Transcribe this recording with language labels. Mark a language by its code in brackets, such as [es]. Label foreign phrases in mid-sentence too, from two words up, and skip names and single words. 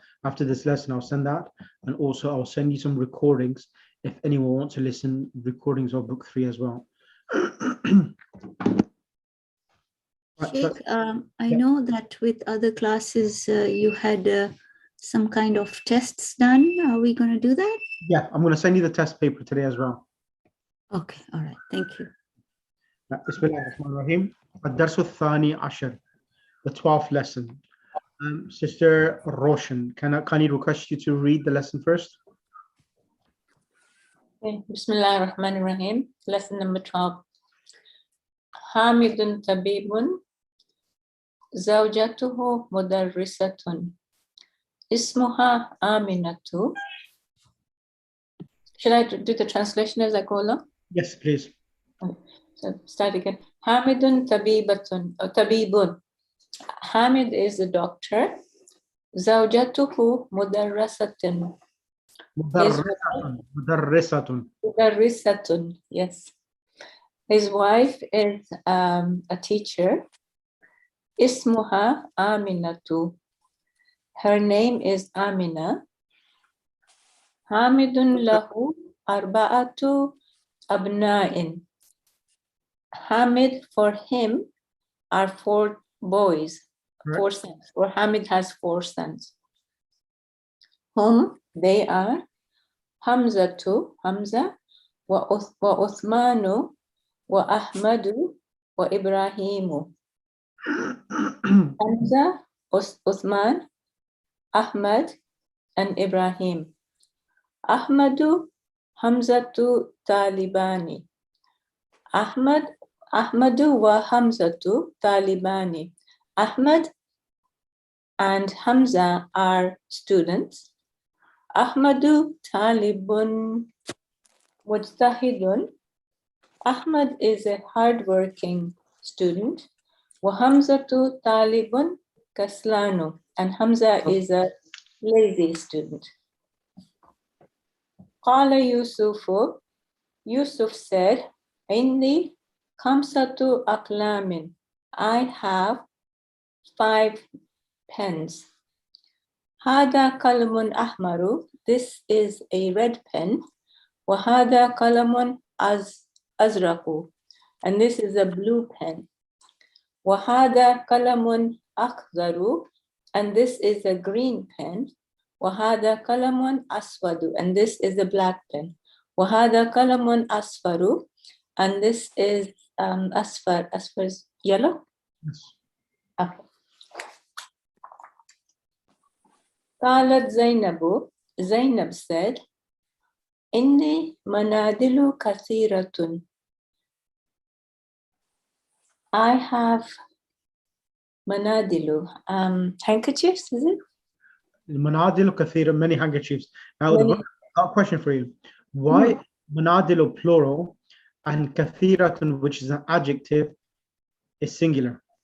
[en] After this lesson I'll send that, and also I'll send you some recordings if anyone wants to listen recordings of book 3 as well. Sheikh, I know that with other classes you had some kind of tests done. Are we going to do that? Yeah, I'm going to send you the test paper today as well. Okay, all right, thank you. [ar] Bismillahirrahmanirrahim. الدرس الثاني عشر, [en] the 12th lesson. Sister Roshan, can I request you to read the lesson first? Okay. [ar] Bismillahirrahmanirrahim. [en] Lesson number 12. [ar] حامد طبيب، زوجته مدرسة، اسمها أمينة. [en] Should I do the translation as I go along? Yes, please. Okay. So start again. [ar] حامد طبيب. [en] Hamid is a doctor. [ar] زوجته مدرسة. Mudarrisatun. [en] Yes. His wife is a teacher. [ar] اسمها أمينة. [en] Her name is Amina. [ar] حامد له أربعة أبناء. [en] Hamid, for him, are 4 boys, right. 4 sons. Or Hamid has 4 sons. Whom they are Hamzatu, Hamza, [ar] و عثمان، و أحمد، و إبراهيم. [en] Hamza, Uthman, Ahmad, and Ibrahim. [ar] أحمد، حمزة طالبان. أحمد وحمزة طالبان. [en] Ahmad and Hamza are students. [ar] أحمد طالب مجتهد. [en] Ahmad is a hardworking student. [ar] وحمزة طالب كسلان. [en] And Hamza is a lazy student. [ar] قال يوسف. [en] Yusuf said, [ar] عندي خمسة أقلام. [en] I have 5 pens. [ar] هذا قلم أحمر. [en] This is a red pen. [ar] وهذا قلم أزرق. [en] And this is a blue pen. [ar] وهذا قلم أخضر. [en] And this is a green pen. [ar] وهذا قلم أسود. [en] And this is a black pen. [ar] وهذا قلم أصفر. [en] And this is asfar. Asfar is yellow? Yes. Okay. [ar] قالت زينب. [en] Zainab said, [ar] إني مناديل كثيرة. [en] I have manadilu, handkerchiefs, is it? [ar] مناديل كثيرة, [en] many handkerchiefs. Now, a question for you. Why manadilu plural and kathiratun, which is an adjective, is singular?